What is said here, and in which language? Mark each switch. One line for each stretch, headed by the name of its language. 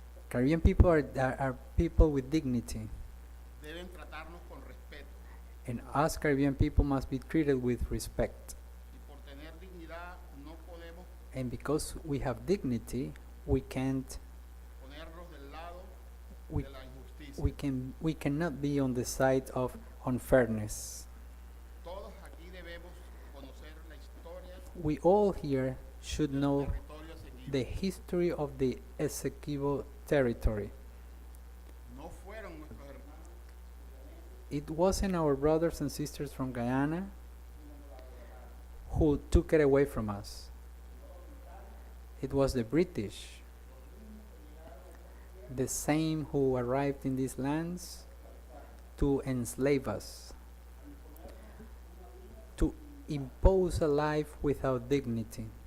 English: Caribbean people are people with dignity,
Spanish: Deben tratarnos con respeto.
English: and us Caribbean people must be treated with respect.
Spanish: Y por tener dignidad no podemos
English: And because we have dignity, we can't,
Spanish: ponernos del lado
English: we,
Spanish: de la injusticia.
English: we cannot be on the side of unfairness.
Spanish: Todos aquí debemos conocer la historia
English: We all here should
Spanish: del
English: know
Spanish: territorio Esequibo.
English: the history of the Essequibo territory.
Spanish: No fueron nuestros hermanos
English: It wasn't our brothers and sisters from Guyana who took it away from us. It was the British, the same who arrived in these lands to enslave us, to impose a life without dignity.